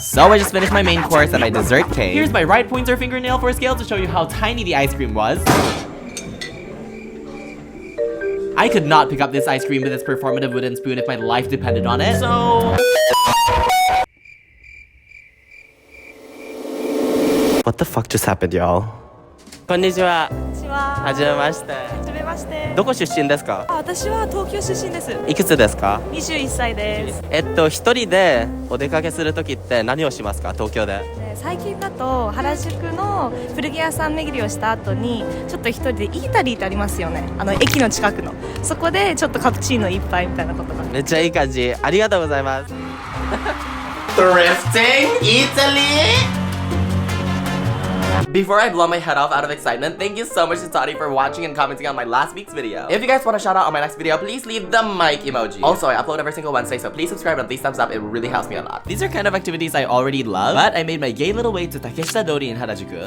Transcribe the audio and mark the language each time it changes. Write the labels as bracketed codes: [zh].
[en] So I just finished my main course and my dessert came. Here's my right pointer fingernail for a scale to show you how tiny the ice cream was. I could not pick up this ice cream with its performative wooden spoon if my life depended on it, so... What the fuck just happened, y'all? [ja] こんにちは。はじめまして。はじめまして。どこ出身ですか？私は東京出身です。いくつですか 21歳です。一人でお出かけするときって何をしますか？東京で。最近だと原宿の古着屋さん巡りをした後にちょっと一人でイータリーってありますよね。駅の近くの。そこでちょっとカプチーノ一杯みたいなことが。めっちゃいい感じ。ありがとうございます。 [en] Thrifting Italy? Before I blow my head off out of excitement, thank you so much to Toddy for watching and commenting on my last week's video. If you guys want a shout out on my next video, please leave the mic emoji. Also, I upload every single Wednesday, so please subscribe and please thumbs up. It really helps me a lot. These are kind of activities I already love, but I made my gay little way to Takeshita Dori in Harajuku.